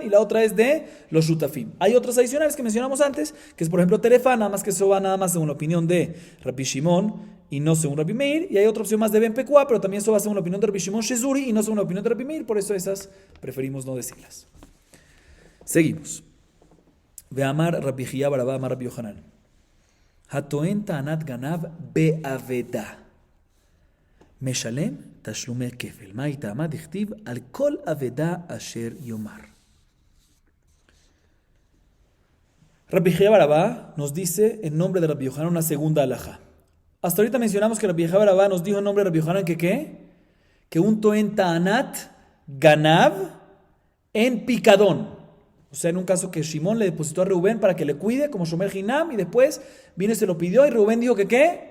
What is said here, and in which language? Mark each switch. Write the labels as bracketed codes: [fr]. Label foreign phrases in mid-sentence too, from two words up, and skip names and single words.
[es] Y la otra es de los Shutafim. Hay otras adicionales que mencionamos antes, que es por ejemplo Terefa, nada más que eso va nada más según la opinión de Rabbi Shimon y no según Rabbi Meir. Y hay otra opción más de Ben Pekua, pero también eso va según la opinión de Rabbi Shimon Shezuri y no según la opinión de Rabbi Meir. Por eso esas preferimos no decirlas. Seguimos. [he] ואמר רבי חייא בר אבא אמר רבי יוחנן. הטוען טענת גנב באבדה. משלם תשלומי כפל. מה טעמה? דכתיב על כל אבדה אשר יאמר. [es] Rabbi Chia Barabá nos dice en nombre de Rabbi Yohanan una segunda alajá. Hasta ahorita mencionamos que Rabbi Chia Barabá nos dijo en nombre de Rabbi Yohanan que ¿qué? Que un [he] טוען טענת גנב [es] en picadón. O sea, en un caso que Shimón le depositó a Reubén para que le cuide como [he] שומר חנם [es] y después vino y se lo pidió y Reubén dijo que ¿qué?